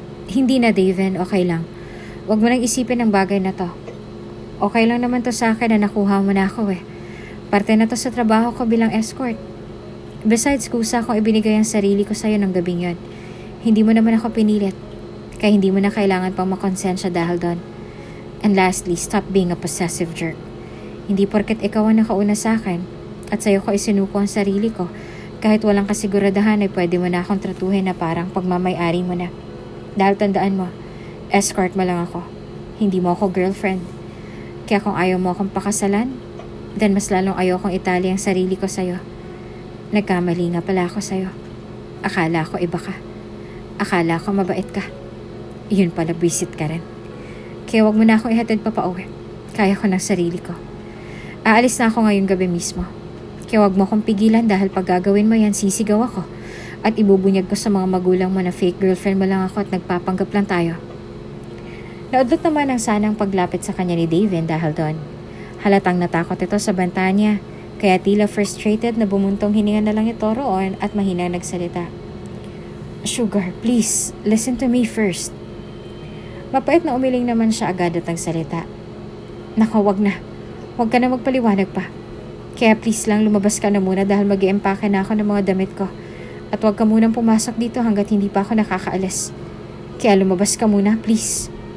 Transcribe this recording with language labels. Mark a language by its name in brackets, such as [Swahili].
[Filipino] Hindi na, David, okay lang. Huwag mo nang isipin ang bagay na to. Okay lang naman to sa akin na nakuha mo na ako Parte na to sa trabaho ko bilang escort. Besides, kusa akong ibinigay ang sarili ko sa'yo ng gabing yon. Hindi mo naman ako pinilit. Kaya hindi mo na kailangan pang makonsensya dahil doon. [English] And lastly, stop being a possessive jerk. [Filipino] Hindi porket ikaw ang nakauna sa akin at sa'yo ko isinuko ang sarili ko, kahit walang kasiguradahan ay pwede mo na akong tratuhin na parang pagmamay-ari mo na. Dahil tandaan mo, escort mo lang ako. Hindi mo ako girlfriend. Kaya kung ayaw mo akong pakasalan, then mas lalong ayaw kong itali ang sarili ko sa'yo. Nagkamali nga pala ako sa'yo. Akala ko iba ka. Akala ko mabait ka. Yun pala, visit ka rin. Kaya wag mo na akong ihatid pa pauwi. Kaya ko ng sarili ko. Aalis na ako ngayong gabi mismo. Kaya wag mo akong pigilan dahil pag gagawin mo yan, sisigaw ako. At ibubunyag ko sa mga magulang mo na fake girlfriend mo lang ako at nagpapanggap lang tayo. Naudlot naman ang sanang paglapit sa kanya ni Daven dahil doon. Halatang natakot ito sa banta niya. Kaya tila frustrated na bumuntong hininga na lang ito roon at mahina nagsalita. [English] Sugar, please, listen to me first. [Filipino] Mapait na umiling naman siya agad at nagsalita. Nako, wag na. Wag ka na magpaliwanag pa. Kaya please lang lumabas ka na muna dahil mag-i-empake na ako ng mga damit ko. At wag ka munang pumasok dito hanggat hindi pa ako nakakaalis. Kaya lumabas ka muna, please.